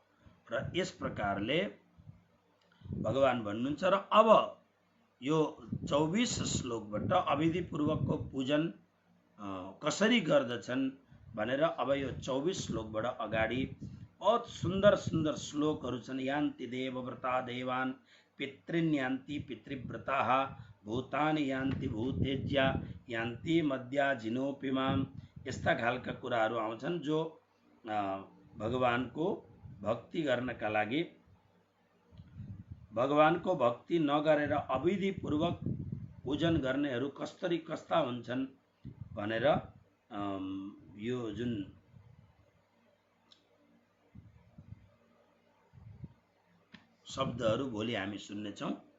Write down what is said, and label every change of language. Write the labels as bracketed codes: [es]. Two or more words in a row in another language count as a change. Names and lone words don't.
[ne] र यस प्रकारले भगवान भन्नुहुन्छ। र अब यो 24 श्लोकबाट अविधि पूर्वकको पूजन कसरी गर्दछन् भनेर अब यो 24 श्लोकबाट अगाडि बहुत सुन्दर सुन्दर श्लोकहरू छन्। [sa] यान्ति देवव्रता देवान् पितॄन् यान्ति पितृव्रताः भूतानि यान्ति भूतेज्या यान्ति मद्या जिनोपिमाम। [ne] यस्ता खालका कुराहरू आउँछन् जो भगवानको भक्ति गर्नका लागि, भगवानको भक्ति नगरेर अविधि पूर्वक पूजन गर्नेहरू कस्ता हुन्छन् भनेर यो जुन शब्दहरू भोलि हामी सुन्नेछौँ।